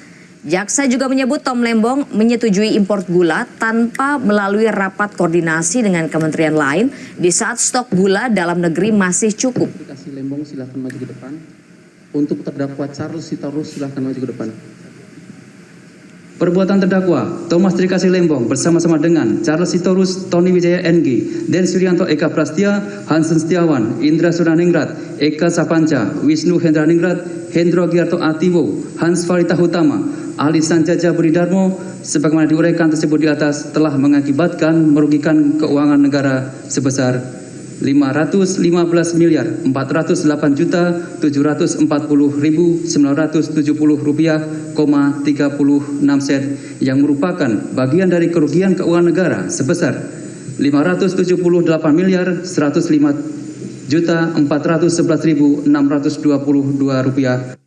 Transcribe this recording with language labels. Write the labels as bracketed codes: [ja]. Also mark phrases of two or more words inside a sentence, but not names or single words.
[id] Jaksa juga menyebut Tom Lembong menyetujui impor gula tanpa melalui rapat koordinasi dengan kementerian lain di saat stok gula dalam negeri masih cukup. Lembong silahkan maju ke depan. Untuk terdakwa Charles Sitorus silahkan maju ke depan. Perbuatan terdakwa Thomas Trika Silembong bersama-sama dengan Charles Sitorus, Tony Wijaya NG, Den Suryanto Eka Prastia, Hansen Setiawan, Indra Suraningrat, Eka Sapanca, Wisnu Hendraningrat, Hendro Giarto Atiwo, Hans Farita Hutama, Ali Sanjaja Buridarmo, sebagaimana diuraikan tersebut di atas telah mengakibatkan merugikan keuangan negara sebesar 558.408.740.970 rupiah,36 sen yang merupakan bagian dari kerugian keuangan negara sebesar 578.105.411.622 rupiah.